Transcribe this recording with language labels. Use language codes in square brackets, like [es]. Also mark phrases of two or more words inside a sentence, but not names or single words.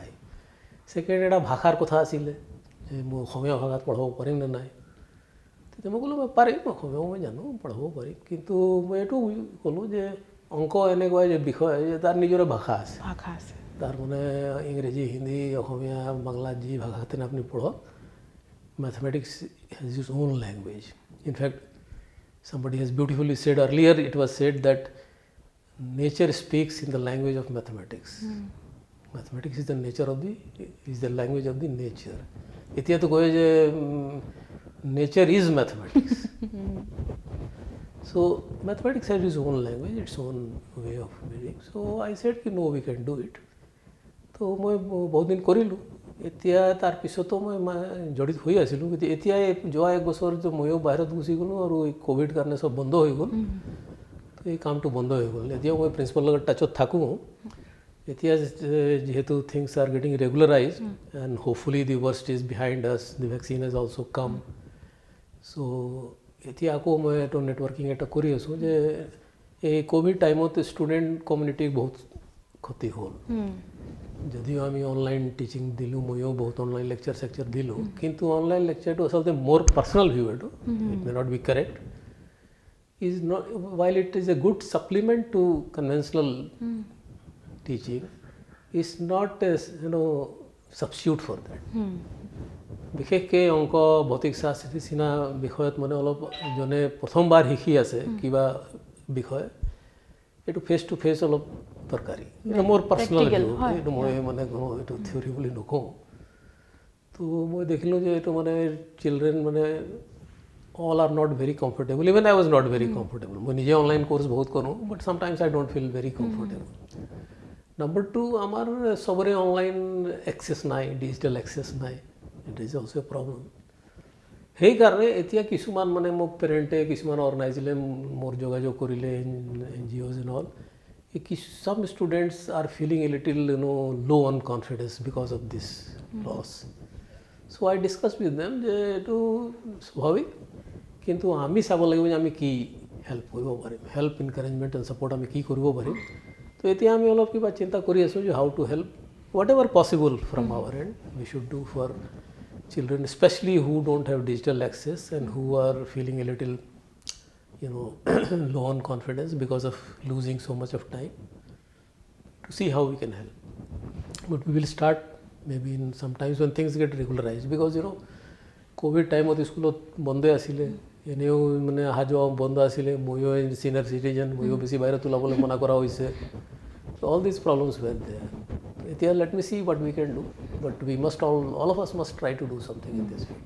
[as] ছেকেণ্ড এটা ভাষাৰ কথা আছিলে যে মই অসমীয়া ভাষাত পঢ়াব পাৰিম নে নাই। তেতিয়া মই ক'লোঁ মই পাৰিম, অসমীয়াও মই জানো, পঢ়াব পাৰিম, কিন্তু মই এইটো ক'লোঁ যে অংক এনেকুৱা যে বিষয় তাৰ নিজৰে ভাষা আছে, তাৰ মানে ইংৰাজী, হিন্দী, অসমীয়া, বাংলা যি ভাষাতে আপুনি পঢ়ক, [en] mathematics has its own language. In fact, somebody has beautifully said earlier, it was said that nature speaks in the language of mathematics. Mathematics is the language of the nature. [as] এতিয়া তো কয় যে [en] nature is mathematics. So mathematics has its own language, its own way of being. So I said ki no, we can do it. [as] তো মই বহুত দিন কৰিলোঁ। এতিয়া তাৰপিছতো মই জড়িত হৈ আছিলোঁ, কিন্তু এতিয়া যোৱা 1 বছৰ ময়ো বাহিৰত গুচি গ'লোঁ আৰু এই ক'ভিড কাৰণে চব বন্ধ হৈ গ'ল, তো এই কামটো বন্ধ হৈ গ'ল। এতিয়াও মই প্ৰিন্সিপালৰ লগত টাচত থাকোঁ, এতিয়া যেহেতু [en] things are getting regularized and hopefully the worst is behind us, the vaccine has also come. [as] So এতিয়া আকৌ মই এটা নেটৱৰ্কিং এটা কৰি আছোঁ যে এই কোভিড টাইমত ষ্টুডেণ্ট কমিউনিটিক বহুত ক্ষতি হ'ল। যদিও আমি [en] online teaching [as] দিলোঁ, ময়ো বহুত [en] online lecture [as] দিলোঁ, কিন্তু অনলাইন লেকচাৰটো আচলতে মোৰ [en] personal view [as] এইটো, [en] it may not be correct, is not, while it is a good supplement to conventional teaching, is not a substitute for that. [as] বিশেষকৈ অংক ভৌতিক শাস্ত্ৰৰ নিচিনা বিষয়ত মানে অলপ যোনে প্ৰথমবাৰ শিকি আছে কিবা বিষয়, এইটো [en] face to face [as] অলপ দৰকাৰী। এইটো মোৰ [en] personal view, [as] এইটো মই মানে এইটো থিয়ৰী বুলি নকওঁ। তো মই দেখিলোঁ যে এইটো মানে চিলড্ৰেন মানে [en] all are not very comfortable. Even I was not very comfortable. [as] মই নিজে [en] online course [as] বহুত কৰোঁ, [en] but sometimes I don't feel very comfortable. Number two, [as] আমাৰ সবৰে [en] online access [as] নাই, [en] digital access [as] নাই, [en] it is also a problem. [as] সেইকাৰণে এতিয়া কিছুমান মানে মোক পেৰেণ্টে কিছুমান অৰ্গেনাইজে মোৰ যোগাযোগ কৰিলে, [en] NGOs and all, some students are feeling a little low on confidence because of this loss. So I discussed with them [as] যে এইটো স্বাভাৱিক, কিন্তু আমি চাব লাগিব যে আমি কি হেল্প কৰিব পাৰিম, [en] help encouragement and support [as] আমি কি কৰিব পাৰিম। তো এতিয়া আমি অলপ কিবা চিন্তা কৰি আছোঁ যে [en] how to help whatever possible from our end we should do for children, specially who don't have digital access and who are feeling a little low on confidence because of losing so much of time, to see how we can help. But we will start maybe in sometimes when things get regularized, because [as] কোভিড টাইমত স্কুলত বন্ধই আছিলে, এনেও মানে অহা যোৱা বন্ধ আছিলে, ময়ো [en] senior citizen, [as] ময়ো বেছি বাহিৰত ওলাবলৈ মনা কৰা হৈছে। [en] all these problems were there. এতিয়া let me see what we can do, but we must all of us must try to do something in this field.